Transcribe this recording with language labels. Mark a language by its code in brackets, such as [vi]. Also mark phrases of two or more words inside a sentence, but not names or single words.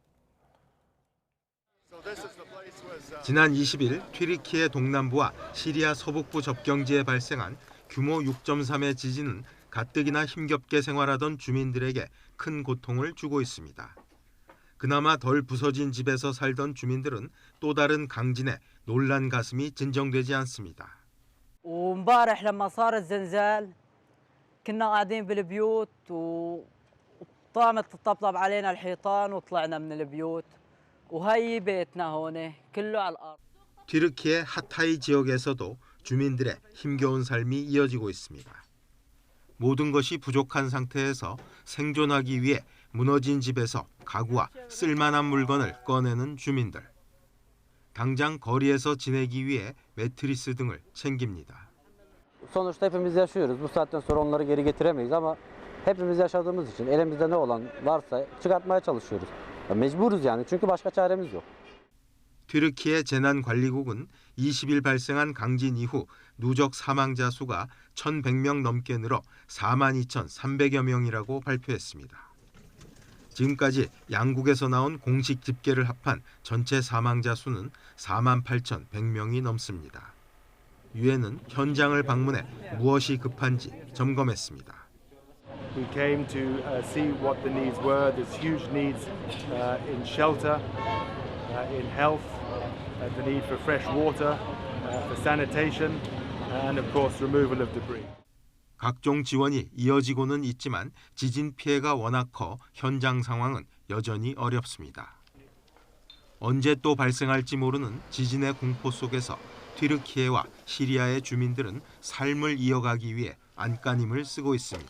[ko] 지난 20일 튀르키예 동남부와 시리아 서북부 접경지에 발생한 규모 6.3의 지진은 가뜩이나 힘겹게 생활하던 주민들에게 큰 고통을 주고 있습니다. 그나마 덜 부서진 집에서 살던 주민들은 또 다른 강진에 놀란 가슴이 진정되지 않습니다. [ar] وامبارح لما صار الزلزال كنا قاعدين بالبيوت وطامت تطبطب علينا الحيطان وطلعنا من البيوت وهي بيتنا هون كله على الارض. [ko] 튀르키예 하타이 지역에서도 주민들의 힘겨운 삶이 이어지고 있습니다. 모든 것이 부족한 상태에서 생존하기 위해 무너진 집에서 가구와 쓸만한 물건을 꺼내는 주민들. 당장 거리에서 지내기 위해 매트리스 등을 챙깁니다. [tr] Sonuçta hepimiz yaşıyoruz. Bu saatten sonra onları geri getiremeyiz ama hepimiz yaşadığımız için elimizde ne olan varsa çıkartmaya çalışıyoruz. Mecburuz yani çünkü başka çaremiz yok. [ko] 튀르키예 재난관리국은 20일 발생한 강진 이후 누적 사망자 수가 1,100명 넘게 늘어 42,300여 명이라고 발표했습니다. 지금까지 양국에서 나온 공식 집계를 합한 전체 사망자 수는 48,100명이 넘습니다. 유엔은 현장을 방문해 무엇이 급한지 점검했습니다. [en] We came to see what the needs were. There's huge needs in shelter, in health, the need for fresh water, for sanitation, and of course removal of debris. [ko] 각종 지원이 이어지고는 있지만 지진 피해가 워낙 커 현장 상황은 여전히 어렵습니다. 언제 또 발생할지 모르는 지진의 공포 속에서 튀르키예와 시리아의 주민들은 삶을 이어가기 위해 안간힘을 쓰고 있습니다.